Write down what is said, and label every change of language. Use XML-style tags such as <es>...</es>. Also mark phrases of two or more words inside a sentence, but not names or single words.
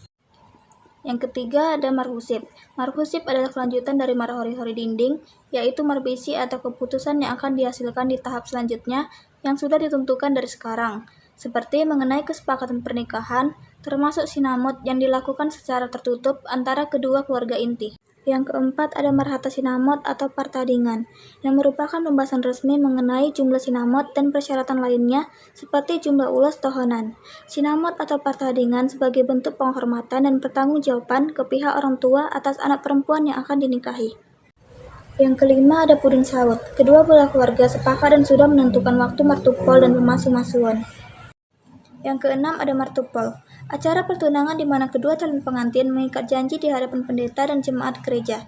<id>Yang ketiga ada marhusib. Marhusib adalah kelanjutan dari</id> <bbc>marhori-hori dinding,</bbc> <id>yaitu marbisi atau keputusan yang akan dihasilkan di tahap selanjutnya yang sudah ditentukan dari sekarang, seperti mengenai kesepakatan pernikahan, termasuk sinamot yang dilakukan secara tertutup antara kedua keluarga inti. Yang keempat ada</id> <bbc>marhata sinamot</bbc> <id>atau partadingan, yang merupakan pembahasan resmi mengenai jumlah sinamot dan persyaratan lainnya seperti jumlah</id> <bbc>ulos tohonan.</bbc> <id>Sinamot atau partadingan sebagai bentuk penghormatan dan pertanggungjawaban ke pihak orang tua atas anak perempuan yang akan dinikahi. Yang kelima ada</id> <bbc>pudun saut.</bbc> <id>Kedua belah keluarga sepakat dan sudah menentukan waktu martupol dan pemasu-masuan. Yang keenam ada martupol. Acara pertunangan di mana kedua calon pengantin mengikat janji di hadapan pendeta dan jemaat gereja.</id>